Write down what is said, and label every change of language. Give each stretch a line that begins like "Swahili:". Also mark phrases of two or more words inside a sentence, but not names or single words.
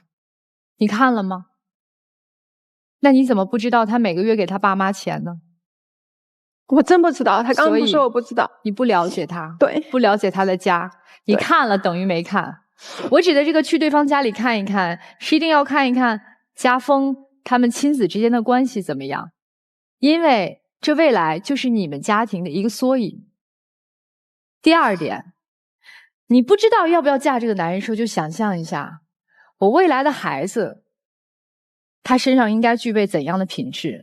Chinese: 你看了吗？那你怎麼不知道他每個月給他爸媽錢呢？我真不知道，他剛刚不說我不知道。你不了解他，对，不了解他的家，你看了等於沒看。我指的這個去對方家裡看一看，是一定要看一看家風，他們親子之間的關係怎麼樣，因為這未來就是你們家庭的一個縮影。第二點，你不知道要不要嫁這個男人的時候，就想象一下，我未來的孩子，他身上應該具備怎樣的品質？